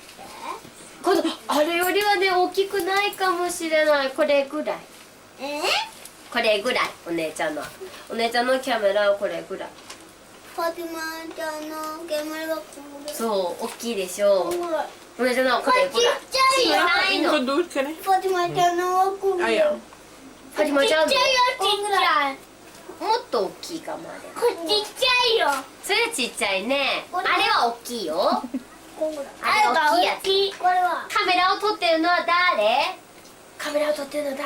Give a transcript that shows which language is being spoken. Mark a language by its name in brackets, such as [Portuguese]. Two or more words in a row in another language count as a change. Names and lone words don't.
[Japanese] このあれよりはね大きくないかもしれない。これぐらい。これぐらい。お姉ちゃんのキャメラはこれぐらい。ファティマちゃんのゲームがこれ。そう大きいでしょう。これ。お姉ちゃんのこれぐらい。これちっちゃいよ。小さいの。 Gå दूर करें। ファティマちゃんのはこれ。 Ah, ja. ファティマちゃんのちっちゃいよ、ちっちゃい。もっと大きいかもあれ。これちっちゃいよ。それはちっちゃいね。あこれはれは大きいよ。これ。あれ大きいやつ。これは。カメラを撮ってるのは誰？カメラを撮ってるのは誰？